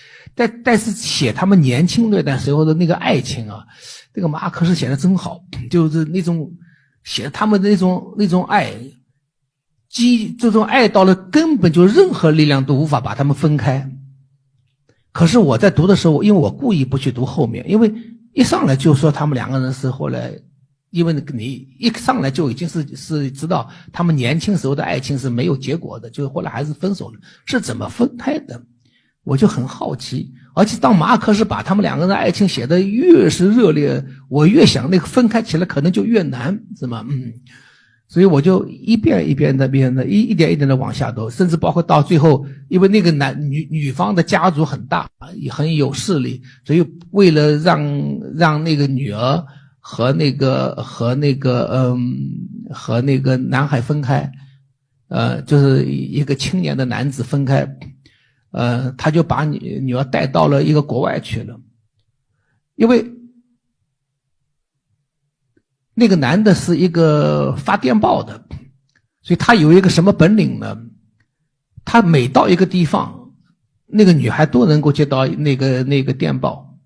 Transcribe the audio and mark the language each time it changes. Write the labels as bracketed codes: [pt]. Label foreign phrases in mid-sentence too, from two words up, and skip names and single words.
[zh] 但是寫他們年輕那段時候的那個愛情啊，這個馬爾克斯寫的真好，就是那種寫他們的那種愛。這種愛到了根本就任何力量都無法把他們分開。可是我在讀的時候，因為我故意不去讀後面，因為一上來就說他們2個人是後來因為你一上來就已經是知道他們年輕时候的愛情是沒有結果的，就是後來還是分手了，是怎麼分開的？我就很好奇。而且当马爾克斯把他們兩個人的愛情寫得越是熱烈，我越想那個分開起來可能就越難，是嗎？所以我就一遍一遍的一點一點的往下走，甚至包括到最後，因為那个女方的家族很大，也很有勢力，所以為了讓那個女兒和那個男孩分開，就是一個青年的男子分開，他就把女兒帶到了一個國外去了，因為那個男的是一個發電報的，所以他有一個什麼本領呢？他每到一個地方，那個女孩都能夠接到那個電報。